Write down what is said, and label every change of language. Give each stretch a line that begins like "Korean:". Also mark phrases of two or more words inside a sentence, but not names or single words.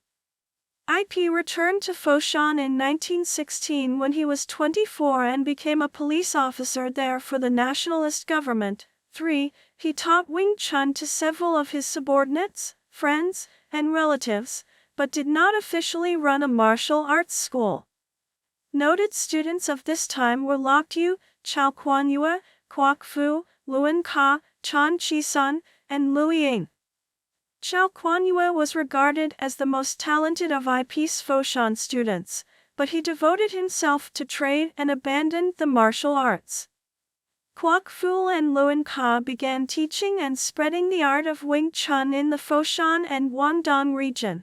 English: Ip returned to Foshan in 1916 when he was 24 and became a police officer there for the nationalist government. 3. He taught Wing Chun to several of his subordinates, friends, and relatives, but did not officially run a martial arts school. Noted students of this time were Lok Yu, Chao Kuanyue, Kwok Fu, Luan Ka, Chan Chi-sun, and Lu Ying. Chao Kuanyue was regarded as the most talented of Ip's Foshan students, but he devoted himself to trade and abandoned the martial arts. Kwok Fu and Luan Ka began teaching and spreading the art of Wing Chun in the Foshan and Guangdong region.